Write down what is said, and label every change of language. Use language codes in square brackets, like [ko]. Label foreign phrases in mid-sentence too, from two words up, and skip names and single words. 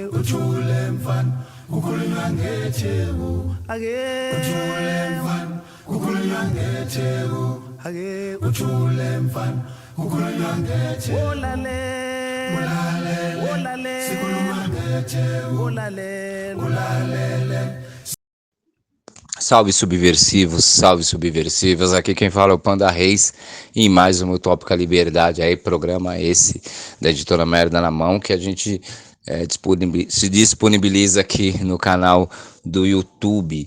[zu] uthule mfana ukhulunywa ngetheku ake uthule mfana ukhulunywa ngetheku ake uthule mfana ukhulunywa ngetheku ulalele sikhuluma ngetheku ulalele. [pt] Salve subversivos, aqui quem fala é o Panda Reis e mais um Utópica Liberdade, aí programa esse da editora Merda na Mão, que a gente se disponibiliza aqui no canal do YouTube.